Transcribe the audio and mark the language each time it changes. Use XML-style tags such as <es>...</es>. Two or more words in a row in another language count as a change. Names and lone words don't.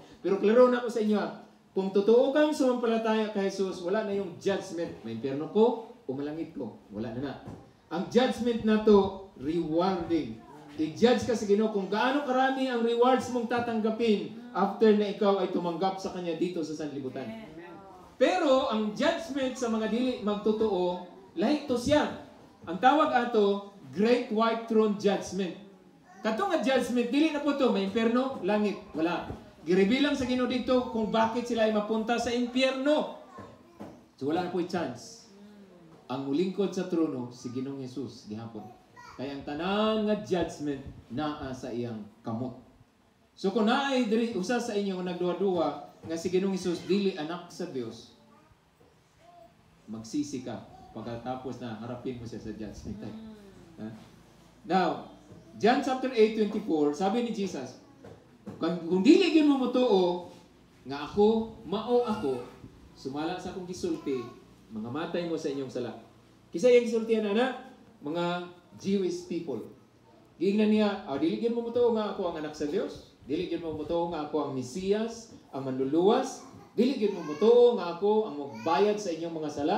<tl>Pero</tl> <ceb>klaro na ko sa inyo</ceb> <tl>kung totoo kang sumampalataya kay Jesus, wala na yung judgment. May impyerno ko o malangit ko. Wala na. Ang judgment na to, rewarding. I-judge ka sa Ginoo kung gaano karami ang rewards mong tatanggapin after na ikaw ay tumanggap sa Kanya dito sa sanlibutan.</tl> <ceb>Pero ang judgment sa mga dili magtotoo, lahi to siya. Ang tawag ato,</ceb> <en>Great White Throne Judgment.</en> <ceb>Katong nga judgment, dili na po to, may impyerno, langit, wala.</ceb> <tl>Girebilang sa Ginoo dito kung bakit sila ay mapunta sa impyerno. So wala na po chance.</tl> <ceb>Ang ulingkod sa trono, si Ginoong Hesus, gihapon. Kaya ang tanan nga judgment naa sa iyang kamot. So kung naay diri usa sa inyo nagduwa-duwa nga si Ginoong Hesus dili anak sa Dios,</ceb> <tl>magsisi ka pagkatapos na harapin mo siya sa judgment time. Now, John chapter 8:24, sabi ni Jesus,</tl> <ceb>kung dili gyud mo motuo nga ako, mao ako, sumala sa akong gisulti, mga matay mo sa inyong sala. Kisa yung gisultihan na mga</ceb> <en>Jewish people.</en> <ceb>Giingnan niya, dili gyud mo motuo nga ako ang anak sa Dios, dili gyud mo motuo nga ako ang Mesiyas, ang manluluwas, dili gyud mo motuo nga ako ang magbayad sa inyong mga sala.</ceb>